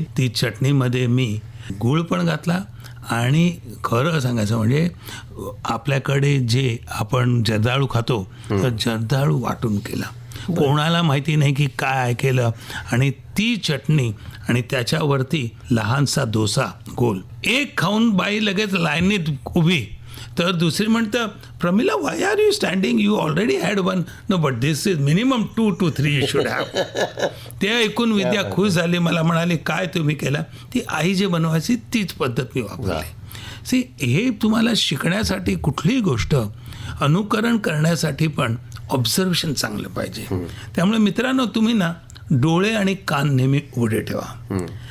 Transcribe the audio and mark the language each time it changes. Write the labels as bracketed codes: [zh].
[mr] ती चटणीमध्ये मी गूळ पण घातला. आणि खरं सांगायचं म्हणजे आपल्याकडे जे आपण जर्दाळू खातो तर जर्दाळू वाटून केला. कोणाला माहिती नाही की काय केलं. आणि ती चटणी आणि त्याच्यावरती लहानसा डोसा गोल. एक खाऊन बाई लगेच लाईनीत उभी. तर दुसरी म्हणतं, Pramila [en] Why are you standing, you already had 1. No but this is minimum 2 to 3 you should have. [mr] ते ऐकून विद्या खुश झाली. मला म्हणाली काय तुम्ही केलं. ती आई जे बनवायची तीच पद्धत मी वापरली. सी, हे तुम्हाला शिकण्यासाठी कुठलीही गोष्ट अनुकरण करण्यासाठी पण ऑब्झर्वेशन चांगलं पाहिजे. त्यामुळे मित्रांनो, तुम्ही ना डोळे आणि कान नेहमी उघडे ठेवा.